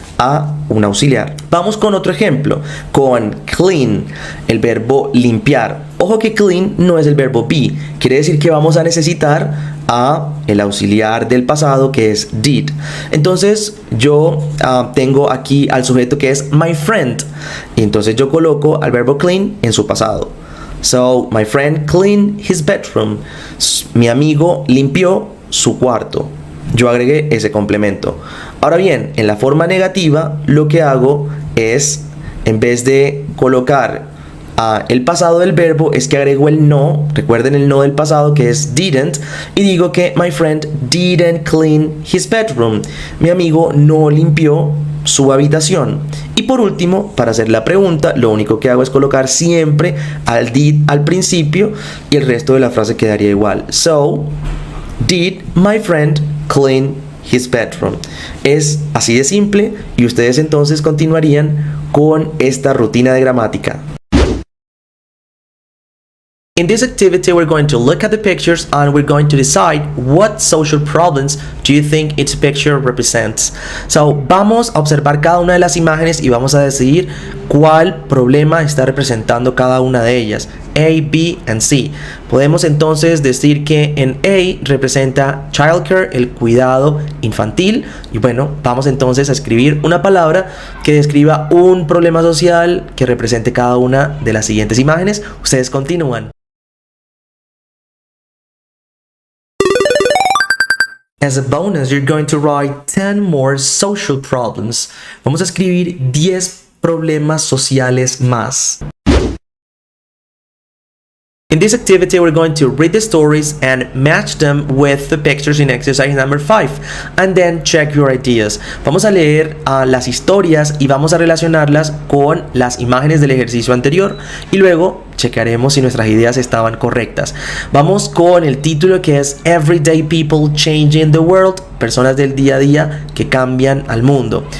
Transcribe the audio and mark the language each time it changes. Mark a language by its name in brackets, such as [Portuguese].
[Spanish] a un auxiliar. Vamos con otro ejemplo, con clean, el verbo limpiar. Ojo que clean no es el verbo be, quiere decir que vamos a necesitar a el auxiliar del pasado, que es did. Entonces yo tengo aquí al sujeto que es [English] my friend, [Spanish] y entonces yo coloco al verbo clean en su pasado. [English] So, my friend cleaned his bedroom. [Spanish] Mi amigo limpió su cuarto. Yo agregué ese complemento. Ahora bien, en la forma negativa, lo que hago es, en vez de colocar el pasado del verbo, es que agrego el no. Recuerden el no del pasado, que es didn't, y digo que [English] my friend didn't clean his bedroom. [Spanish] Mi amigo no limpió su habitación. Y por último, para hacer la pregunta, lo único que hago es colocar siempre al did al principio y el resto de la frase quedaría igual. [English] So, did my friend clean his bedroom? [Spanish] Es así de simple, y ustedes entonces continuarían con esta rutina de gramática. [English] In this activity, we're going to look at the pictures and we're going to decide what social problems do you think each picture represents. [Spanish] So, vamos a observar cada una de las imágenes y vamos a decidir cuál problema está representando cada una de ellas. A, B, and C. Podemos entonces decir que en A representa childcare, el cuidado infantil. Y bueno, vamos entonces a escribir una palabra que describa un problema social que represente cada una de las siguientes imágenes. Ustedes continúan. [English] As a bonus, you're going to write 10 more social problems. [Spanish] Vamos a escribir 10 problemas sociales más. [English] In this activity, we're going to read the stories and match them with the pictures in exercise number 5, and then check your ideas. [Spanish] Vamos a leer las historias y vamos a relacionarlas con las imágenes del ejercicio anterior y luego checaremos si nuestras ideas estaban correctas. Vamos con el título, que es Everyday People Changing the World, personas del día a día que cambian al mundo.